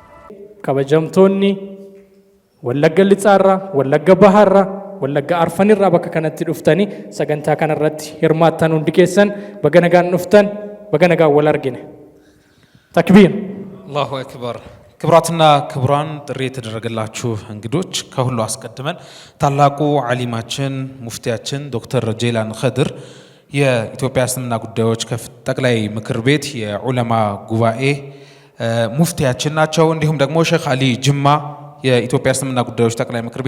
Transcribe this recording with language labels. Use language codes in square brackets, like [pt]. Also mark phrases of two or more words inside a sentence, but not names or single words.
[om] kabajamtoonni wallagga lixaarraa wallagga bahaarraa wallagga arfanirraa bakka kanatti dhuftanii sagantaa kanarratti hirmaattan hundi keessan baga nagaan dhuftan baga nagaan wal argine takbiir [ar] الله أكبر [am] ክብራትና ክብራን ጥሪ የተደረገላችሁ እንግዶች ከሁሉ አስቀድመን ታላቁ ዓሊማችን ሙፍቲያችን ዶክተር ጄላን ኸድር የኢትዮጵያ እስልምና ጉዳዮች ጠቅላይ ምክር ቤት የዑለማ ጉባኤ ሙፍቲያችን ናቸው። እንዲሁም ደግሞ ሼክ አሊ ጅማ የኢትዮጵያ እስልምና ጉዳዮች ጠቅላይ ምክር